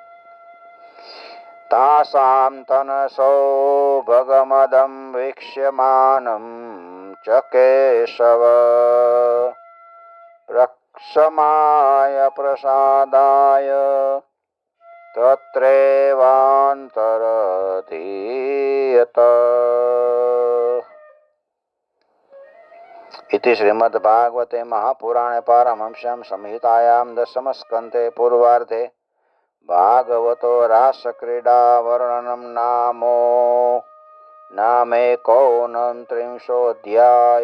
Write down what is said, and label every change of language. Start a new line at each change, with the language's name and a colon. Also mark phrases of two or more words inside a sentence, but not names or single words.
Sanskrit: तासाम तनसो भगमदम वीक्ष्यमानम च केशव प्रक्षमाय प्रसादाय तत्रेवांतरधीयत. इति श्रीमद्भागवते महापुराणे पारमहंस्यां संहितायां दशमस्कन्धे पूर्वार्धे भागवतो रासक्रीडा वर्णनं नामेकोनत्रिंशोऽध्याय.